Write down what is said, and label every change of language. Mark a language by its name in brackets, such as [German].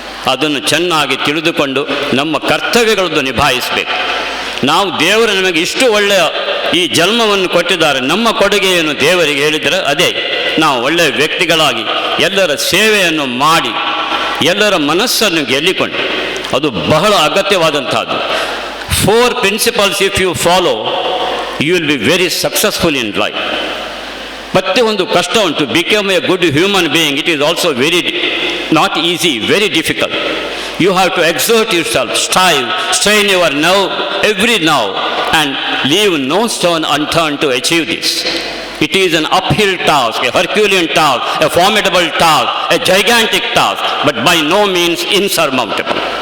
[Kannada] ಅದನ್ನು ಚೆನ್ನಾಗಿ ತಿಳಿದುಕೊಂಡು ನಮ್ಮ ಕರ್ತವ್ಯಗಳನ್ನು ನಿಭಾಯಿಸಬೇಕು. ನಾವು ದೇವರು ನಮಗೆ ಇಷ್ಟು ಒಳ್ಳೆಯ ಈ ಜನ್ಮವನ್ನು ಕೊಟ್ಟಿದ್ದಾರೆ, ನಮ್ಮ ಕೊಡುಗೆಯನ್ನು ದೇವರಿಗೆ ಹೇಳಿದರೆ ಅದೇ ನಾವು ಒಳ್ಳೆಯ ವ್ಯಕ್ತಿಗಳಾಗಿ ಎಲ್ಲರ ಸೇವೆಯನ್ನು ಮಾಡಿ ಎಲ್ಲರ ಮನಸ್ಸನ್ನು ಗೆಲ್ಲಿಕೊಂಡು, ಅದು ಬಹಳ ಅಗತ್ಯವಾದಂಥದ್ದು. [English] 4 principles if you follow, you will be very successful in life. [Kannada] ಪ್ರತಿಯೊಂದು ಕಷ್ಟ ಉಂಟು. [English] Become a good human being, it is also very not easy, very difficult. You have to exert yourself, strive, strain your nerve every now and leave no stone unturned to achieve this. It is an uphill task, a Herculean task, a formidable task, a gigantic task, but by no means insurmountable.